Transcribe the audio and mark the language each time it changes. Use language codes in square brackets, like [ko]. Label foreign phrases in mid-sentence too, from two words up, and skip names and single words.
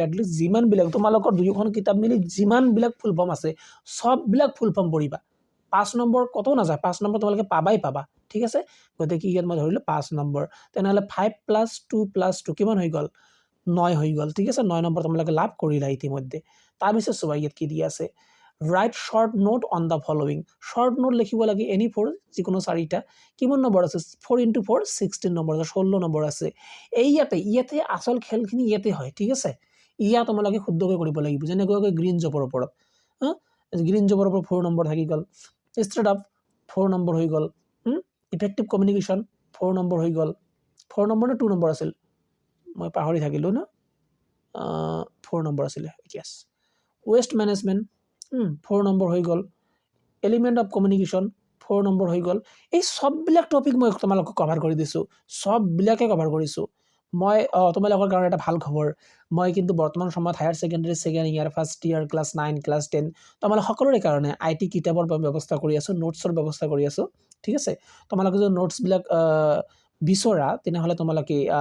[as] এটলিষ্ট যিমান বিলাক তোমালোকৰ দুইখন কিতাপ মিলি যিমান বিলাক [en] full form [as] আছে সব বিলাক [en] full form [as] পঢ়িবা 5 নম্বৰ কত নাযায় 5 নম্বৰ তোমালোকে পাবা ঠিক আছে গতিকে ইয়াত মই ধৰিলো 5 নম্বৰ তেনেহলে 5 + 2 + 2 কিমান হৈ গল 9 হৈ গল ঠিক আছে 9 নম্বৰ তোমালোকে লাভ কৰিলা ইতিমধ্যে তাৰ পিছত সবাই ইয়াত কি দি আছে [en] write short note on the following short note [as] লিখিব লাগে [en] any for [as] যিকোনো চাৰিটা কিমান নম্বৰ আছে 4 * 4 16 নম্বৰ আছে 16 নম্বৰ আছে এই ইয়াতে আসল খেলখিনি ইয়াতে হয় ঠিক আছে ইয়া তোমালোকে শুদ্ধকৈ কৰিব লাগিব যেনেকৈ গ্ৰীন জবৰ ওপৰত গ্ৰীন জবৰ ওপৰত 4 নম্বৰ থাকি গল [en] straight up [as] 4 নম্বৰ হৈ গল [en] effective communication [as] 4 নম্বৰ হৈ গল 4 নম্বৰ নে 2 নম্বৰ আছিল মই পাহৰি থাকিলো না 4 নম্বৰ আছিল [en] yes waste management [as] 4 নম্বৰ হৈ গল [en] element of communication [as] 4 নম্বৰ হৈ গল এই সববিলাক টপিক মই তোমালোকক কভাৰ কৰি দিছো সববিলাকে কভাৰ কৰিছো মই তোমালোকৰ কাৰণে এটা ভাল খবৰ মই কিন্তু বৰ্তমান সময়ত [en] higher secondary second year first year class 9 class 10 [as] তোমালোক সকলোৰে কাৰণে আইটি কিতাপৰ ব্যৱস্থা কৰি আছো নোটছৰ ব্যৱস্থা কৰি আছো ঠিক আছে তোমালোকে যদি নোটছ বিলাক বিচৰা তেনেহলে তোমালোকে